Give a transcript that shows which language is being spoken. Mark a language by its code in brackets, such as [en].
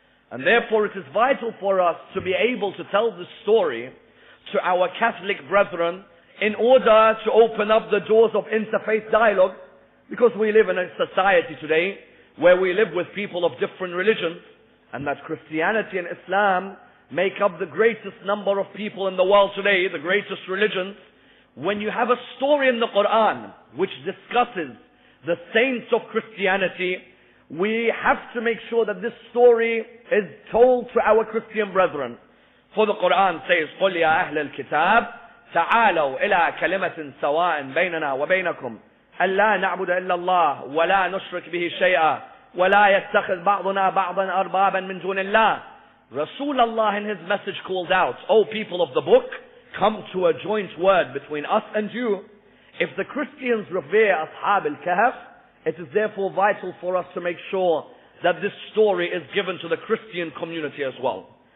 [en] And therefore it is vital for us to be able to tell this story to our Catholic brethren in order to open up the doors of interfaith dialogue, because we live in a society today where we live with people of different religions, and that Christianity and Islam make up the greatest number of people in the world today, the greatest religions. When you have a story in the Quran which discusses the saints of Christianity, we have to make sure that this story is told to our Christian brethren. For the Quran says, [ar] قُلْ يَا أَهْلَ الْكِتَابِ تَعَالَوْا إِلَىٰ كَلِمَةٍ سَوَاءٍ بَيْنَنَا وَبَيْنَكُمْ أَلَّا نَعْبُدَ إِلَّا اللَّهِ وَلَا نُشْرِكْ بِهِ شَيْئًا وَلَا يَتَّخِذْ بَعْضُنَا بَعْضًا أَرْبَابًا مِنْ دُونِ اللَّهِ. [en] Rasulullah in his message called out, O people of the book, come to a joint word between us and you. If the Christians revere Ashab al-Kahf, it is therefore vital for us to make sure that this story is given to the Christian community as well.